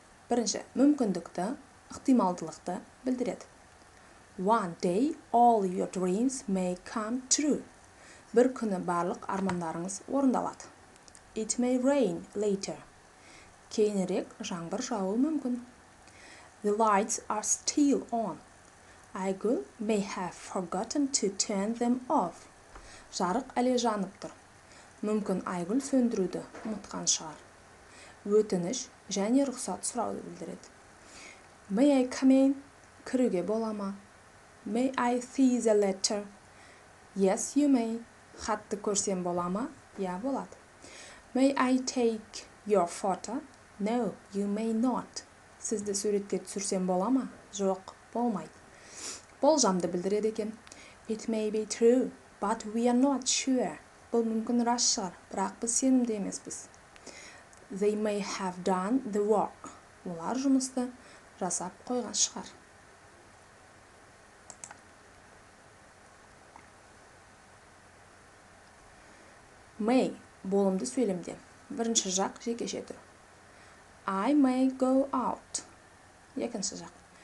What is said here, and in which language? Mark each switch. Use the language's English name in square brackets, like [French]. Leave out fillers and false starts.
[Kazakh] Бірінші, мүмкіндікті, ықтималдылықты білдіреді. [English] One day all your dreams may come true. [Kazakh] Бір күні барлық армандарыңыз орындалады. [English] It may rain later. [Kazakh] Кейінірек жаңбыр жауы мүмкін. [English] The lights are still on. Айгүл may have forgotten to turn them off. [Kazakh] Жарық әлі жанып тұр. Мүмкін Айгүл сөндіруді ұмытқан шығар. Өтініш және рұқсат сұрауды білдіреді. [English] May I come in? [Kazakh] Кіруге бола ма? [English] May I see the letter? Yes, you may. [Kazakh] Хатты көрсем бола ма? Я, болады. [English] May I take your photo? No, you may not. [Kazakh] Сізді суретке түсірсем бола ма? Жоқ, болмайды. Болжамды білдіреді екен. [English] It may be true, but we are not sure. [Kazakh] Бұл мүмкін рас шығар, бірақ біз сенімді емеспіз. [English] They may have done the work. [Kazakh] Олар жұмысты жасап қойған шығар. May болымды сөйлемде. Бірінші жақ жекеше түр. [English] I may go out. [Kazakh] Екінші жақ.